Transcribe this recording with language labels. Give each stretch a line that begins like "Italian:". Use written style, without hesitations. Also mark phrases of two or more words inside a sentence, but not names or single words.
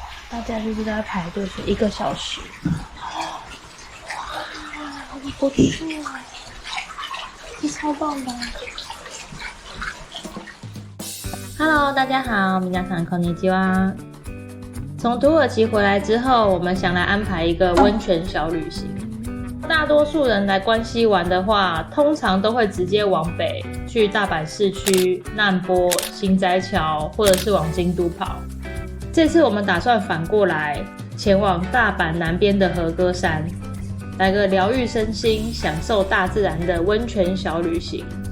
Chinese: 大家就是在排队是1个小时。不错，这超棒的。Hello， 大家好，
Japanese: 皆さんこんにちは。
Chinese: 从土耳其回来之后，我们想来安排一个温泉小旅行。大多数人来关西玩的话，通常都会直接往北去大阪市区、难波、心斋桥，或者是往京都跑。这次我们打算反过来，前往大阪南边的和歌山，来个疗愈身心、享受大自然的温泉小旅行。